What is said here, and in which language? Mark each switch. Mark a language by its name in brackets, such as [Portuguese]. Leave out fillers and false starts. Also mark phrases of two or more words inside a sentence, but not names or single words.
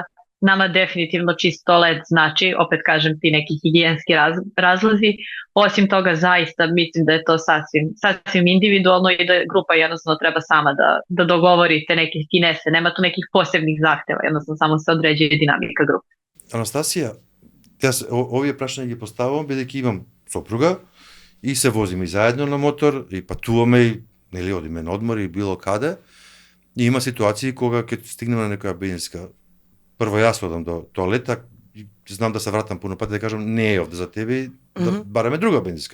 [Serbian] Nama definitivno čisto led znači, opet kažem, ti neki higijenski razlozi. Osim toga, zaista mislim da je to sasvim individualno i da grupa jednostavno treba sama da dogovori te neke finese. Nema tu nekih posebnih zahteva, jednostavno samo se određuje dinamika grupe. [Macedonian] Анастасија, овие прашања ги поставувам бидејќи имам сопруга и се возиме и заедно на мотор и патуваме и нели одиме на одмор и било каде. И има ситуации кога ќе стигнеме на некоја бензинска. Прво јас одам до тоалета, знам да се вратам пуно пати да кажам не е овде за тебе, да бараме друга бензинска.